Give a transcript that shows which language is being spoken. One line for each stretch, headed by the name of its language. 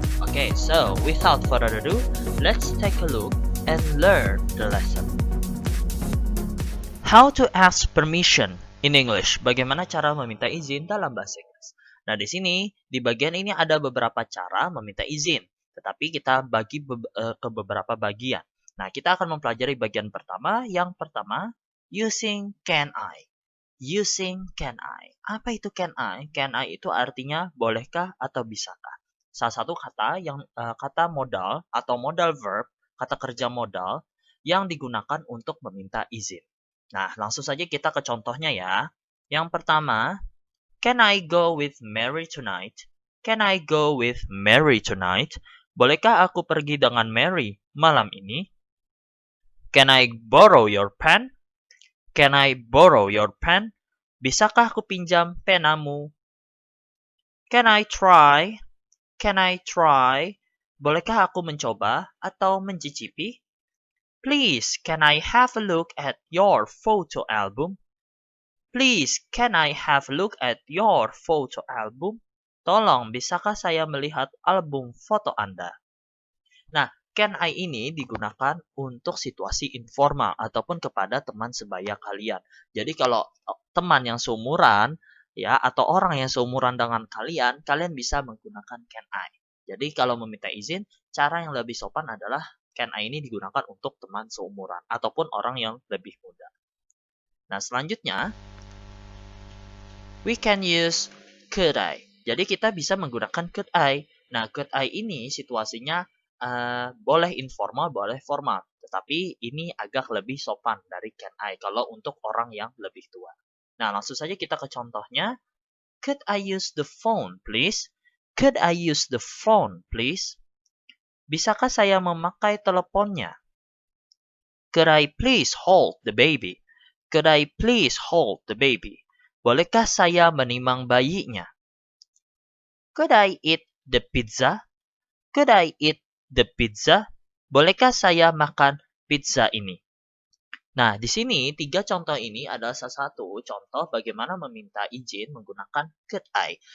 English: Okay, so without further ado, let's take a look and learn the lesson. How to ask permission in English.
Indonesian: Bagaimana cara meminta izin dalam bahasa Inggris. Nah, di sini, di bagian ini ada beberapa cara meminta izin. Tetapi kita bagi ke beberapa bagian. Nah, kita akan mempelajari bagian pertama. Yang pertama,
English: using can I. Using can I.
Indonesian: Apa itu can I? Can I itu artinya bolehkah atau bisakah. Salah satu kata yang kata modal atau modal verb, kata kerja modal yang digunakan untuk meminta izin. Nah, langsung saja kita ke contohnya ya. Yang pertama,
English: can I go with Mary tonight? Can I go with Mary tonight?
Indonesian: Bolehkah aku pergi dengan Mary malam ini?
English: Can I borrow your pen? Can I borrow your pen?
Indonesian: Bisakah aku pinjam penamu?
English: Can I try? Can I try?
Indonesian: Bolehkah aku mencoba atau mencicipi?
English: Please, can I have a look at your photo album? Please, can I have a look at your photo album?
Indonesian: Tolong, bisakah saya melihat album foto Anda? Nah, can I ini digunakan untuk situasi informal ataupun kepada teman sebaya kalian. Jadi kalau teman yang seumuran ya atau orang yang seumuran dengan kalian, kalian bisa menggunakan can I. Jadi kalau meminta izin, cara yang lebih sopan adalah can I ini digunakan untuk teman seumuran ataupun orang yang lebih muda. Nah, selanjutnya
English: we can use could I.
Indonesian: Jadi kita bisa menggunakan could I. Nah, could I ini situasinya boleh informal, boleh formal. Tetapi ini agak lebih sopan dari can I kalau untuk orang yang lebih tua. Nah, langsung saja kita ke contohnya.
English: Could I use the phone, please? Could I use the phone, please?
Indonesian: Bisakah saya memakai teleponnya?
English: Could I please hold the baby? Could I please hold the baby?
Indonesian: Bolehkah saya menimang bayinya?
English: Could I eat the pizza? Could I eat the pizza?
Indonesian: Bolehkah saya makan pizza ini? Nah, di sini 3 contoh ini adalah salah satu contoh bagaimana meminta izin menggunakan could I.